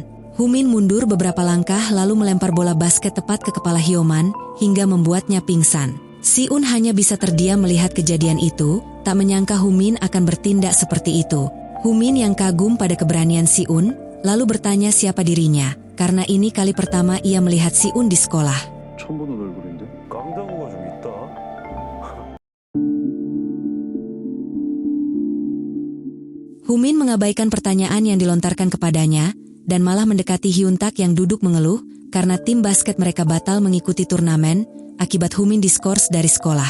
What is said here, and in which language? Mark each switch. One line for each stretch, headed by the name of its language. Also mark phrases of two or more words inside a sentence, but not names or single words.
Indonesian: Humin mundur beberapa langkah lalu melempar bola basket tepat ke kepala Hyoman, hingga membuatnya pingsan. Si-un hanya bisa terdiam melihat kejadian itu, tak menyangka Humin akan bertindak seperti itu. Humin yang kagum pada keberanian Si-un, lalu bertanya siapa dirinya, karena ini kali pertama ia melihat Si-un di sekolah.
Korean: 처음 보는 얼굴인데? 깡다구가 좀 있다.
Indonesian: Humin mengabaikan pertanyaan yang dilontarkan kepadanya, dan malah mendekati Hyuntak yang duduk mengeluh, karena tim basket mereka batal mengikuti turnamen, akibat Humin diskors dari sekolah.